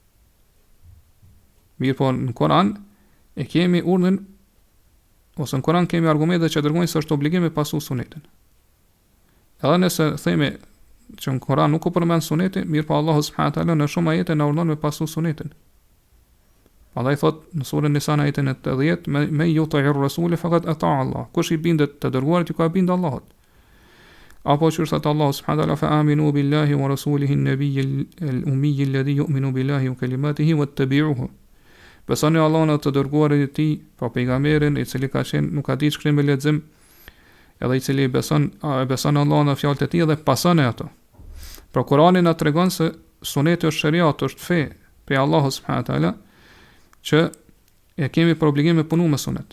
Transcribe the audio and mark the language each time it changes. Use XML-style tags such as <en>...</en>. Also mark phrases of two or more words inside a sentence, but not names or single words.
<sq>Mirë po në Kur'an e kemi urdhën ose në Kur'an kemi argumente që dërgojnë se është obligim me pasu sunetin. Edhe nëse themi që në Kur'an nuk u përmend suneti, mirë po Allahu</sq> <ar>سبحانه تعالى</ar> <sq>në shumë ajete na urdhon me pasu sunetin. Allah i thot në surën Nisa në ajetin e 80,</sq> <ar>من يطع الرسول فقد أطاع الله.</ar> <sq>Kush i bindet të dërguarit ju ka bindur Allahut. Apo që thot</sq> <ar>الله سبحانه وتعالى فآمنوا بالله ورسوله النبي الأمي الذي يؤمن بالله وكلماته واتبعوه.</ar> <sq>Besoni Allahun të dërguarit e tij, pa pejgamberin i cili ka qenë nuk ka ditë shkrim me lexim, edhe i cili beson Allahun në fjalët e tij dhe pasoni ato. Pra Kurani na tregon se suneti është shariat, është fe pe Allahu</sq> <ar>سبحانه وتعالى,</ar> <sq>që e kemi për obligim me punu me sunet.</sq>